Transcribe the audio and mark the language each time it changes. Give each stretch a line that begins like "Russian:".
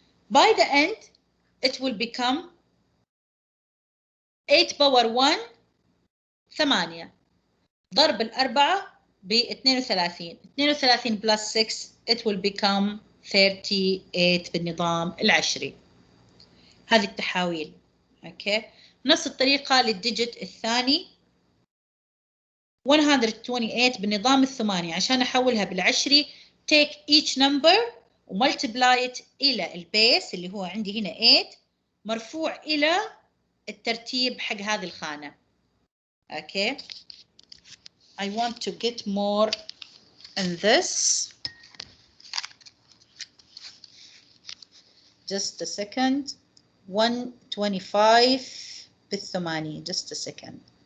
English: By the end it will become 8 power 1 8 ضرب الأربعة ب 32. 32 plus 6 it will become 38 بالنظام العشري.
Arabic: هذه التحاويل. اوكي، نفس الطريقة للديجيت الثاني 128 بالنظام الثماني. عشان احولها بالعشري take each number ومultiply it الى البيس اللي هو عندي هنا 8 مرفوع الى الترتيب حق هذه الخانة.
English: Okay, I want to get more in this. Just a second. 125 بالثمانية. Just a second.